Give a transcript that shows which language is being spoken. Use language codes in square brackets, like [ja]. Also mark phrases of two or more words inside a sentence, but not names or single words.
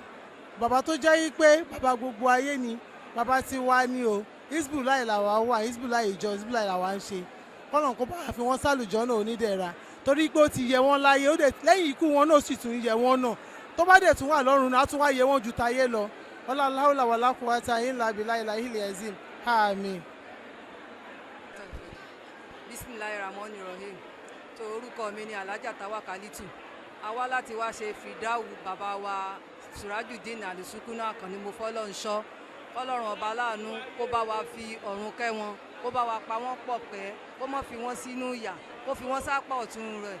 [yo] Bàbá tó jẹ́ yí pé bàbá gbogbo ayé ni, bàbá ti wá ní o. Hizbullah làwa wà, Hizbullah ìjọ, Hizbullah làwa ń ṣe. Kọ́lọ́run kó bá wa fi wọ́n sálùjọ́nà onídẹ̀ra, torí pé ó ti yẹ wọ́n láyé, ó dẹ̀ lẹ́yìn ikú wọn náà sì tún yẹ wọ́n náà. Tó bá dẹ̀ tún wà lọ́run náà, á tún wá yẹ wọ́n ju tayé lọ. [ar] ولا حول ولا قوة إلا بالله العلي العظيم. [yo] Àmín. [ar] بسم الله الرحمن الرحيم. [yo] Tó orúkọ mi ni Alhaja Tawakalitu. A wá láti wá ṣe Fridao bàbá wa Surajudeen Àsúkúná Akànní, mo fọ́lọ́run ṣọ́. Ọlọ́run ọba láàánú kó bá wa fi ọ̀run kẹ́ wọn, kó bá wa pa wọ́n pọ̀ pẹ́, kó má fi wọ́n sínú ìyà, kó fi wọ́n sápá ọ̀tún rẹ̀.